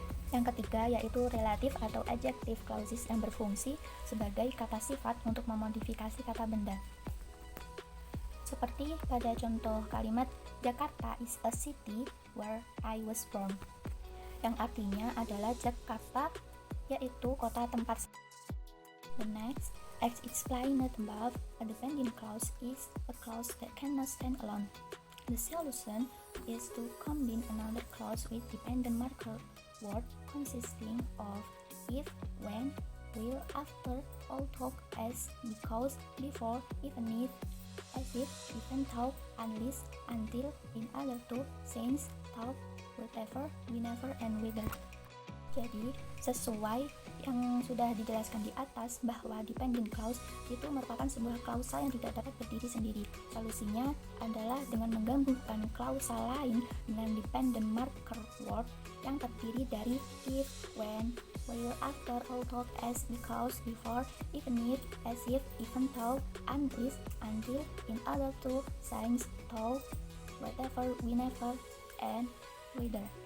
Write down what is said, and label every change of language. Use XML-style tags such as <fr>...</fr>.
<id>Yang ketiga yaitu relative atau adjective clauses yang berfungsi sebagai kata sifat untuk memodifikasi kata benda. Seperti pada contoh kalimat</id> <en>Jakarta is a city where I was born,</en> <id>yang artinya adalah Jakarta yaitu kota tempat.</id> <en>The next, as explained above, a dependent clause is a clause that cannot stand alone. The solution is to combine another clause with dependent marker word consisting of if, when, will, after, although, as, because, before, even if, as if, even though, unless, until, in order to, since, though, whatever, whenever, and whether.</en> <id>Jadi, sesuai yang sudah dijelaskan di atas bahwa dependent clause itu merupakan sebuah klausa yang tidak dapat berdiri sendiri. Solusinya adalah dengan menggabungkan klausa lain dengan dependent marker word yang terdiri dari</id> <en>if, when, will, after, although, as, because, before, even if, as if, even though, unless, until, in order to, since, though, whatever, whenever, and whether.</en>